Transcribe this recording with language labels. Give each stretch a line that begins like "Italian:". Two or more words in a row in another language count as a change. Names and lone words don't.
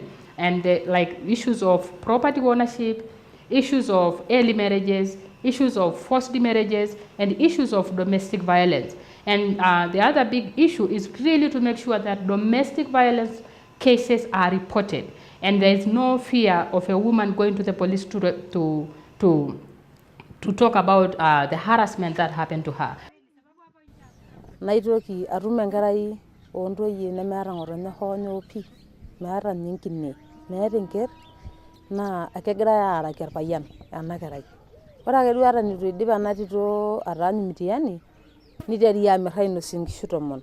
English: And like issues of property ownership, issues of early marriages, issues of forced marriages, and issues of domestic violence. And the other big issue is really to make sure that domestic violence cases are reported, and there is no fear of a woman going to the police to talk about the harassment that happened to her.
Masai: Naitoki atum enkerai ontoyie nemeeta ngotonye honyo pi, meeta nyinkine, meeta enker, naa kegirai aaraki orpayian ena kerai. Ore ake duo ata nitu idip ena tito ataanyu mtihani, niteri amir ainosie nkishu 10.